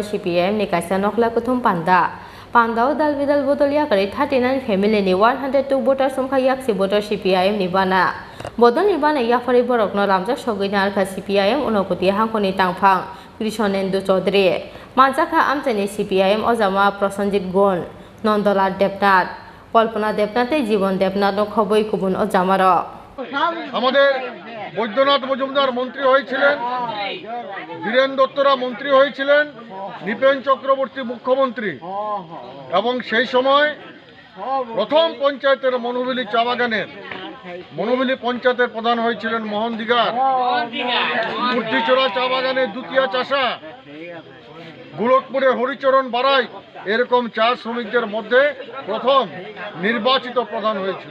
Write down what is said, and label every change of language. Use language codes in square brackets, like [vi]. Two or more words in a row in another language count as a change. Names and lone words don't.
[trp] CPIM ni kaisa nokla kuthum Pandao Dalbidal Bodol Yakarwi 39 family ni 102 voters Romkha yaksi voter CPIM ni Bana Bodol ni Bana Yakarwi borokno lamjak sogoi harka CPIM unokoti hangkoni tangphang Chini Manjaka Amchaini CPIM Ojama Prosenjit Gun Nondolar Debnat Kalpana Debnate Jibon Debnat Khoboi Kubun Ojamaro [bn] আমাদের বৈদ্যনাথ মজুমদার মন্ত্রী হয়েছিলেন, বীরেন দত্তরা মন্ত্রী হয়েছিলেন, নিপেন চক্রবর্তী মুখ্যমন্ত্রী এবং সেই সময় প্রথম পঞ্চায়েতের মনুবিলি চা বাগানের মনুবিলি পঞ্চায়েতের প্রধান হয়েছিলেন মোহন দিগার, মূর্তিচোরা চা বাগানের দ্বিতীয় চাষা, গোলকপুরে হরিচরণ বারাই এরকম চা শ্রমিকদের মধ্যে প্রথম নির্বাচিত প্রধান হয়েছিল।